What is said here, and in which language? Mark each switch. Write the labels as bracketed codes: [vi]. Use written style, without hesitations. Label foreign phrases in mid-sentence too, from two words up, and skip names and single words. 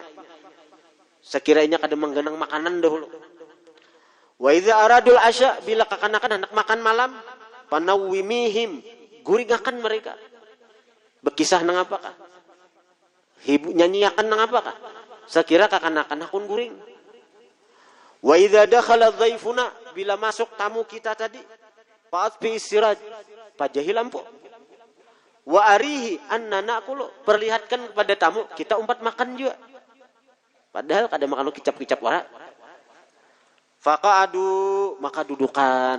[bjn] Sekiranya kada menggenang makanan dahulu. [ar] وإذا أرادوا العشاء, [bjn] bila kekanakan hendak makan malam, panawwimihim, guringakan mereka. Bekisah nang apakah? Nyanyiakan nang apakah? Sekira kekanakan akun guring. [ar] وإذا دخل ضيفنا, [bjn] bila masuk tamu kita tadi, [ar] فأطفئ السراج, [bjn] pajahi lampu. [ar] وأريه أنا نأكل, [bjn] perlihatkan kepada tamu kita umpat makan juga. Padahal kada makan kicap-kicap wara. Faqa'adu, maka dudukan.